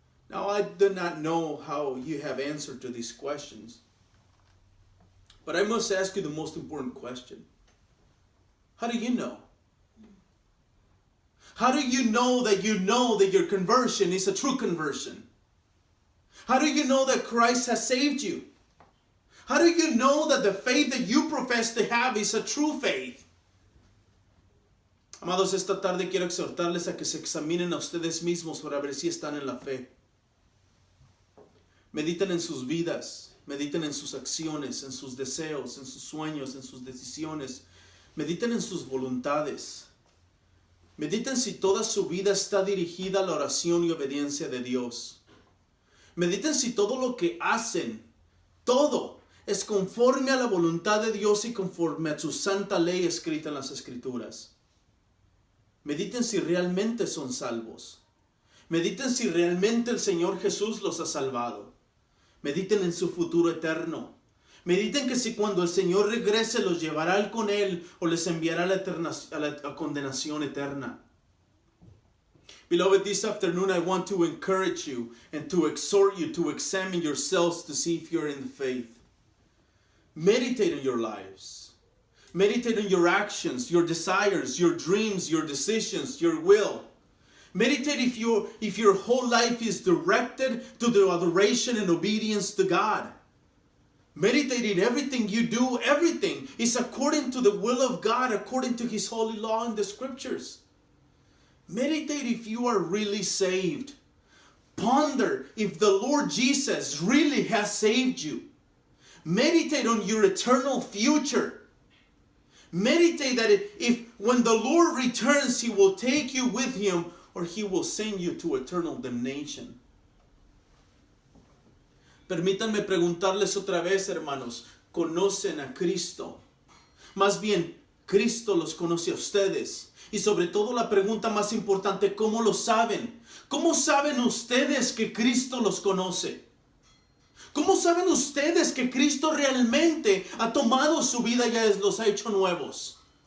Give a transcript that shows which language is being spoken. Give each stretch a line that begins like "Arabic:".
English: Now, I do not know how you have answered to these questions, but I must ask you the most important question. How do you know? How do you know that your conversion is a true conversion? How do you know that Christ has saved you? How do you know that the faith that you profess to have is a true faith?
Spanish: Amados, esta tarde quiero exhortarles a que se examinen a ustedes mismos para ver si están en la fe. Mediten en sus vidas, mediten en sus acciones, en sus deseos, en sus sueños, en sus decisiones. Mediten en sus voluntades. Mediten si toda su vida está dirigida a la oración y obediencia de Dios. Mediten si todo lo que hacen, todo, es conforme a la voluntad de Dios y conforme a su santa ley escrita en las Escrituras. Mediten si realmente son salvos. Mediten si realmente el Señor Jesús los ha salvado. Mediten en su futuro eterno. Mediten que si cuando el Señor regrese los llevará con Él o les enviará a la condenación eterna.
English: Beloved, this afternoon I want to encourage you and to exhort you to examine yourselves to see if you're in the faith. Meditate on your lives. Meditate on your actions, your desires, your dreams, your decisions, your will. Meditate if your whole life is directed to the adoration and obedience to God. Meditate in everything you do, everything is according to the will of God, according to His holy law in the Scriptures. Meditate if you are really saved. Ponder if the Lord Jesus really has saved you. Meditate on your eternal future. Meditate that if when the Lord returns, He will take you with Him or He will send you to eternal damnation.
Spanish: Permítanme preguntarles otra vez, hermanos, ¿conocen a Cristo? Más bien, Cristo los conoce a ustedes. Y sobre todo la pregunta más importante, ¿cómo lo saben? ¿Cómo saben ustedes que Cristo los conoce? ¿Cómo saben ustedes que Cristo realmente ha tomado su vida y los ha hecho nuevos?